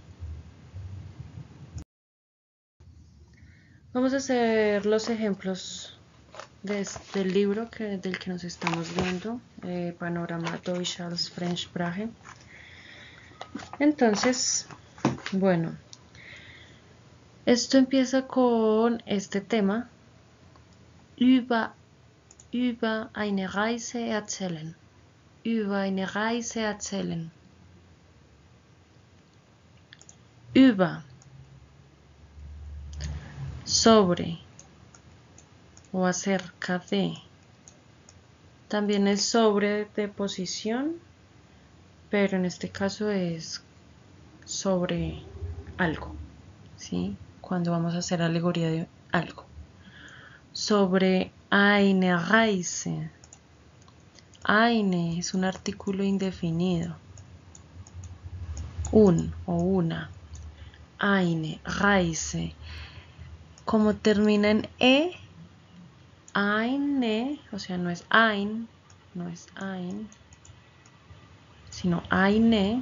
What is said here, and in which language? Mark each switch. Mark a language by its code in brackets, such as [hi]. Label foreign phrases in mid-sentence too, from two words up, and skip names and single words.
[es] Vamos a hacer los ejemplos del libro del que nos estamos viendo, Panorama Deutsch als Fremdsprache. Entonces, bueno, esto empieza con este tema, [de] über eine Reise erzählen, über eine Reise erzählen, über, [es] sobre o acerca de. También es sobre de posición, pero en este caso es sobre algo, ¿sí? Cuando vamos a hacer alegoría de algo. [de] Sobre eine Reise. [es] Eine es un artículo indefinido. Un o una. [de] Eine Reise. [es] Como termina en eine, o sea, no es ein, sino eine.